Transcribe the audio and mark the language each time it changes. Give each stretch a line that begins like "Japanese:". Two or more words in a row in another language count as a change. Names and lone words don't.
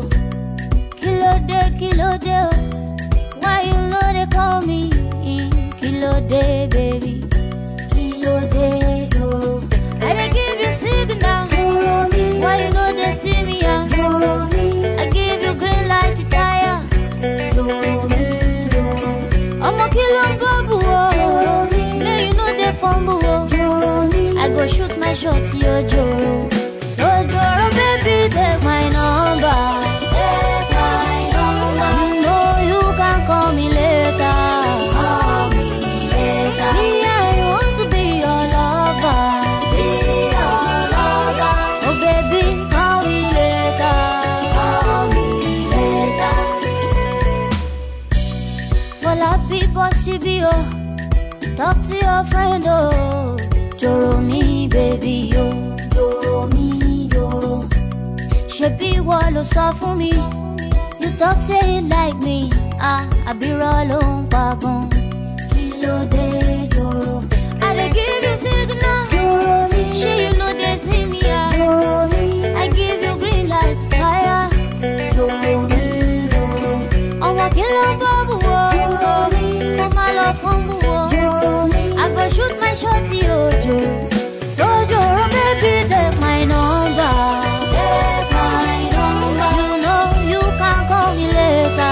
Yoruba: Kilo de,
Nigerian Pidgin: why you know they call me
Yoruba: Kilo de,
Nigerian Pidgin: baby,
Yoruba: Kilo de,
Nigerian Pidgin: Doro. I dey give you signal, Doro me. Why you know they see me, Doro me. I give you green light to tire, Doro me, Doro. I'm a kilo babu, Doro me. Now you know they fumble, Doro me. I go shoot my shot, yo, Joro. So, Joro, baby, take my number. Take my number. You know you can call me later. Call me later. Me, I want to be your lover. Be your lover. Oh, baby, call me later. Call me later. Well, happy possible, oh. Talk to your friend, oh. Doro me, baby, yo. Doro me, Doro.
Yoruba: Shebi walo sọ fún mi.
Nigerian Pidgin: You talk say you like me. I be rolling pagun.
Yoruba: Kilo de,
Nigerian Pidgin: Doro. I dey give you signal. Doro me. She you know they see me, Doro me. I give you green light, fire. Doro me, Doro. I'm a killer babu, Doro me. I'm a love humble, Doro me. I go shoot my shot, yo, Joro. So, Joro, baby, take my number. Take my number. You know you can call me later.